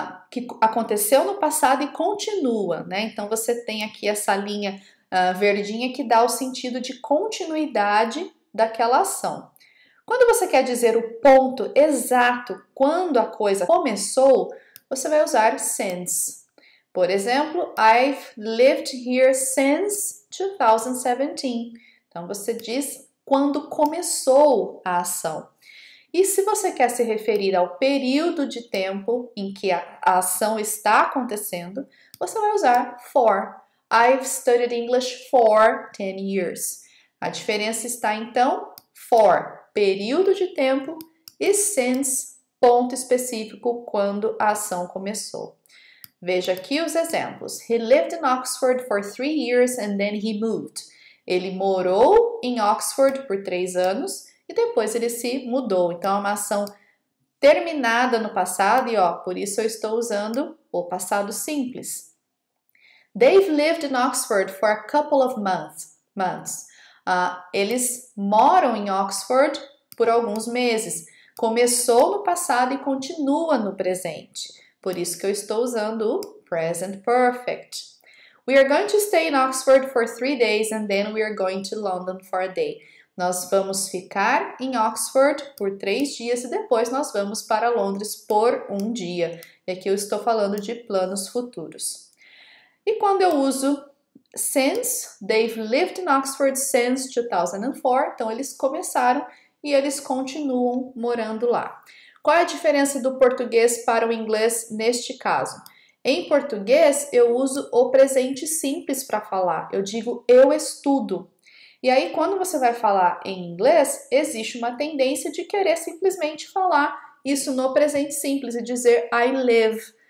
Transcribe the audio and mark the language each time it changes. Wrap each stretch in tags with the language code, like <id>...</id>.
<pt>que aconteceu no passado e continua, né? Então você tem aqui essa linha verdinha que dá o sentido de continuidade daquela ação. Quando você quer dizer o ponto exato quando a coisa começou, você vai usar since. Por exemplo,</pt> <en>I've lived here since 2017.</en> <pt>Então você diz quando começou a ação. E se você quer se referir ao período de tempo em que a ação está acontecendo, você vai usar for.</pt> <en>I've studied English for 10 years.</en> <pt>A diferença está então for, período de tempo, e since, ponto específico quando a ação começou. Veja aqui os exemplos.</pt> <en>He lived in Oxford for 3 years and then he moved.</en> <pt>Ele morou em Oxford por 3 anos e depois ele se mudou. Então, é uma ação terminada no passado e, por isso eu estou usando o passado simples.</pt> <en>They've lived in Oxford for a couple of months.</en> <pt>Eles moram em Oxford por alguns meses. Começou no passado e continua no presente. Por isso que eu estou usando o present perfect.</pt> <en>We are going to stay in Oxford for 3 days and then we are going to London for a day.</en> <pt>Nós vamos ficar em Oxford por 3 dias e depois nós vamos para Londres por 1 dia. E aqui eu estou falando de planos futuros. E quando eu uso</pt> <en>since, they've lived in Oxford since 2004.</en> <pt>Então, eles começaram e eles continuam morando lá. Qual é a diferença do português para o inglês neste caso? Em português, eu uso o presente simples para falar. Eu digo eu estudo. E aí, quando você vai falar em inglês, existe uma tendência de querer simplesmente falar isso no presente simples e dizer</pt> <en>I live.</en>